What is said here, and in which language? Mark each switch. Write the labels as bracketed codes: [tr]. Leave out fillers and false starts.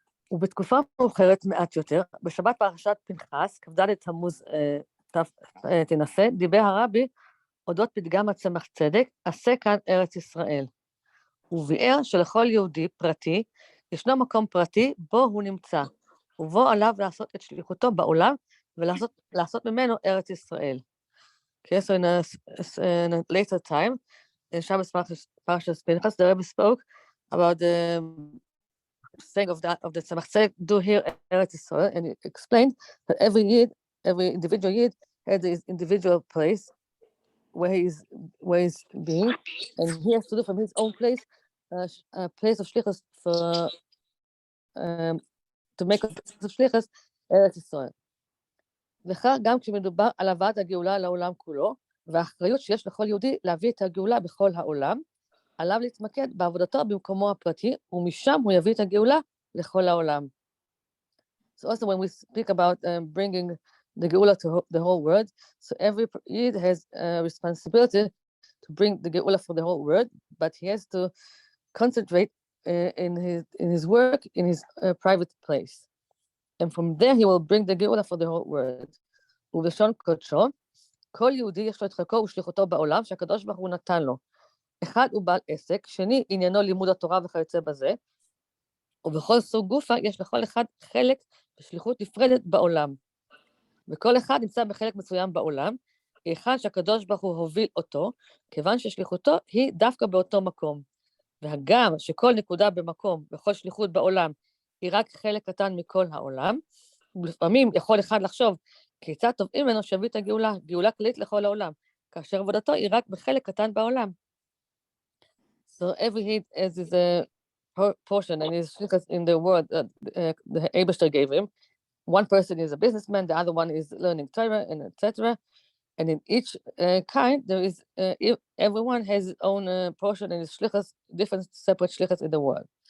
[he] ובתקופה מאוחרת מעט יותר, בשבת פרשת פנחס, כ"ד תמוז תנסה, דיבר הרבי אודות פתגם הצמח צדק, עשה כאן ארץ ישראל. הוא ביאר שלכל יהודי פרטי, ישנו מקום פרטי בו הוא נמצא, ובו עליו לעשות את שליחותו בעולם, ולעשות ממנו ארץ ישראל. [en] Okay, so in a later time, in Shabbos Parshas Pinchas, the Rebbe spoke about the saying of the Tzemach Tzedek, do here Eretz Yisrael, and he explained that every individual Yid had his individual place where he's being, and he has to do from his own place a place of shlichus for to make a place of shlichus ארץ ישראל. [he] וכך גם כשמדובר על הבאת הגאולה לעולם כולו, והאחריות שיש לכל יהודי להביא את הגאולה בכל העולם, עליו להתמקד בעבודתו במקומו הפרטי, ומשם הוא יביא את הגאולה לכל העולם. [en] So also when we speak about bringing the geula to the whole world, so every Yid has a responsibility to bring the geula for the whole world, but he has to concentrate in his work, in his private place. And from there he will bring the geula for the whole world. [he] ובלשון קודשו, כל יהודי יש לו את חלקו ושליחותו בעולם שהקדוש ברוך הוא נתן לו. אחד הוא בעל עסק, שני עניינו לימוד התורה וכיוצא בזה, ובכל סוג גופה יש לכל אחד חלק ושליחות נפרדת בעולם. וכל אחד נמצא בחלק מסוים בעולם, היכן שהקדוש ברוך הוא הוביל אותו, כיוון ששליחותו היא דווקא באותו מקום. והגם שכל נקודה במקום וכל שליחות בעולם היא רק חלק קטן מכל העולם, ולפעמים יכול אחד לחשוב כיצד תובעים ממנו שיביא את הגאולה, גאולה כללית לכל העולם, כאשר עבודתו היא רק בחלק קטן בעולם. [en] So every Yid has his portion and his shlichus in the world that the Eibishter gave him. One person is a businessman, the other one is learning Torah, and etc. And in each kind, there is everyone has his own portion and his shlichus, different separate shlichus in the world.